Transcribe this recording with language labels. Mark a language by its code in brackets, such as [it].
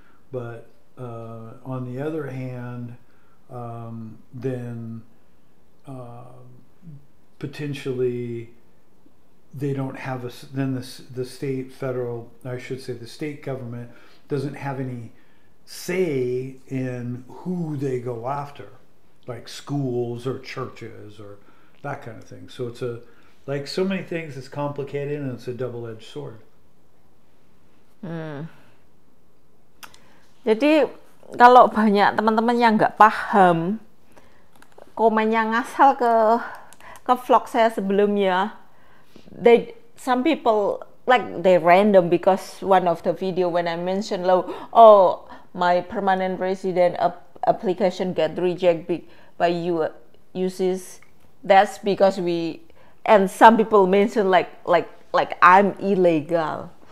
[en] But on the other hand, then potentially they don't have then the state, federal, I should say the state government doesn't have any say in who they go after, like schools or churches or that kind of thing. So it's like so many things, it's complicated and it's a double-edged sword. [id] Jadi kalau banyak teman-teman yang nggak paham, komennya ngasal ke vlog saya sebelumnya. [en] Some people like they random because one of the video when I mentioned oh my permanent resident application get rejected by you uses, that's because and some people mention like I'm illegal.